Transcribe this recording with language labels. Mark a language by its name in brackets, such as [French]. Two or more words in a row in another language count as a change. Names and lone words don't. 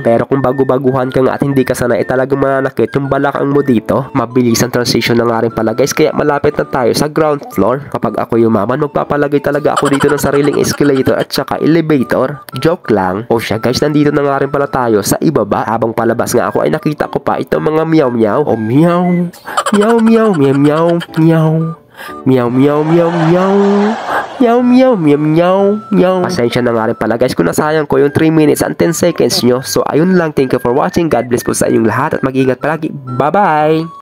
[Filipino] Pero kung bago-baguhan ka nga at hindi ka sanay talagang mananakit yung balakang mo dito. Mabilis ang transition na nga rin pala guys kaya malapit na tayo sa ground floor. Kapag ako yumaman magpapalagay talaga ako dito ng sariling escalator at saka elevator. Joke lang. O siya guys, nandito na nga rin pala tayo sa ibaba. Habang palabas nga ako ay nakita ko pa itong mga meow meow. O meow meow meow meow meow meow meow meow meow meow meow meow meow meow meow. Pasensya na nga rin pala guys kung nasayang ko yung [English] 3 minutes and 10 seconds [Filipino] nyo. So ayun lang, [English] thank you for watching. God bless [Filipino] po sa inyong lahat at mag-ingat palagi. [English] Bye bye.